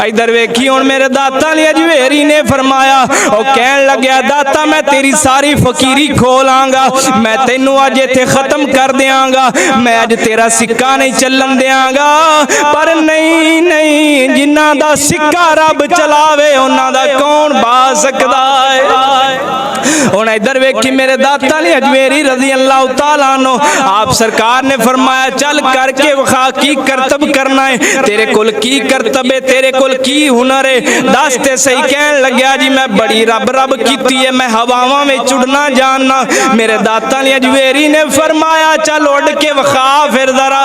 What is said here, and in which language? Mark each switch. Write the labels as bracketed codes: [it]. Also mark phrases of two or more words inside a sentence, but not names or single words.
[pa] ادھر ویکھی ہن میرے داتا علی اجویری نے فرمایا، او کہن لگیا، داتا میں تیری ساری فقیری کھولاں گا، میں تینوں اج اتھے ختم کر دیاں گا، میں اج تیرا سکہ نہیں چلن دیاں گا. پر نہیں جنہاں دا سکہ رب چلاوے، اوہناں دا کون با سکدا ہے. ہن ادھر ویکھی میرے داتا علی اجویری [ar] رضي الله تعالى عنه [pa] آپ آپ سرکار نے فرمایا چل کر کے وکھا کی کرتب کرنا ہے، تیرے کول کی کرتب ہے، تیرے کول کی ہنر ہے، دس تے سہی. کہن لگیا جی میں بڑی رب رب کیتی ہے، میں ہواواں میں اڈنا جاننا. میرے داتا نے اجویری نے فرمایا چل اڈ کے وکھا فیر ذرا.